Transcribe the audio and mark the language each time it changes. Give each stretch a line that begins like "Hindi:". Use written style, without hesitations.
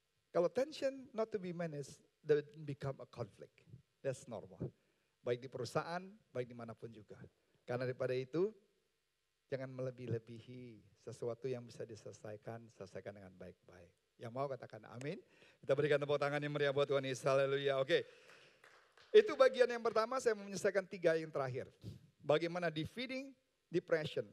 Indonesian: Kalau
English: tension not to be managed, that become a conflict. That's normal.
Indonesian: Baik di perusahaan, baik dimanapun juga. Karena daripada itu, jangan melebih-lebihi sesuatu yang bisa diselesaikan, selesaikan dengan baik-baik. Yang mau katakan amin. Kita berikan tepuk tangan yang meriah buat Tuhan Yesus. Haleluya. Oke. Itu bagian yang pertama, saya mau menyelesaikan 3 yang terakhir. Bagaimana
English: defeating depression.